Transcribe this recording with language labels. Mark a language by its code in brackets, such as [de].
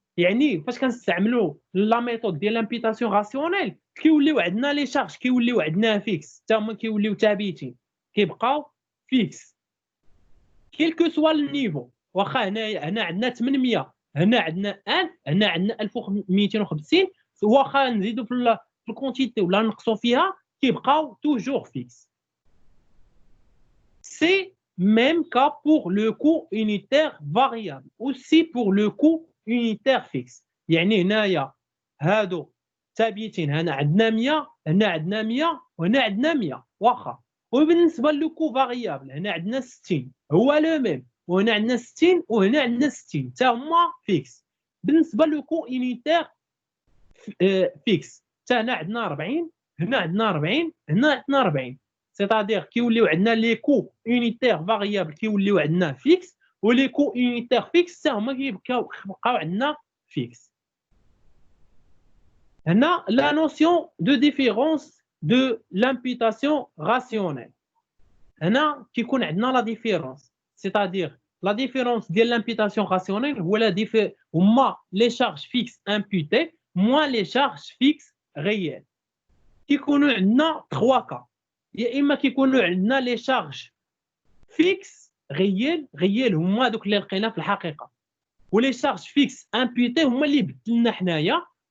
[ar] يعني فاش كنستعملوا لا ميثود ديال لامبيتاسيون راسيونيل كيوليو عندنا لي شارج كيوليو عندنا فيكس حتى هما كيوليو ثابتين كيبقاو فيكس كيلكو سوا النيفو. واخا هنا عندنا 800 هنا عندنا 1000 هنا عندنا 1250 واخا نزيدوا في الكونتيتي ولا نقصوا فيها كيبقاو توجور فيكس. [fr] C'est même cas pour le coût unitaire variable, aussi pour le coût unitaire fixe. [ar] يعني هنايا هادو ثابتين، هنا عندنا 100 هنا عندنا 100 وهنا عندنا 100 واخا. وبالنسبه للكو فاريابل هنا عندنا 60 هو لو ميم، وهنا عندنا 60 وهنا عندنا 60 حتى هما فيكس. بالنسبه للكو يونيتير فيكس حتى هنا عندنا 40 هنا عندنا 40 هنا عندنا 40، سيتادير كيوليو عندنا لي كو يونيتير فاريابل كيوليو عندنا فيكس، ولي كو يونيتير فيكس حتى هما كيبقاو عندنا فيكس. [fr] هنا la notion de différence de l'imputation rationnelle. [ar] هنا كيكون عندنا لا ديفيرونس، سيتادير لا ديفيرونس ديال l'imputation rationnelle هما لي شارج فيكس امبوتي موان لي شارج فيكس ريال. كيكونوا عندنا 3 كا، يا اما كيكونوا عندنا لي شارج فيكس ريال هما دوك اللي لقينا في الحقيقه، ولي شارج فيكس امبوتي هما اللي بدلنا حنايا.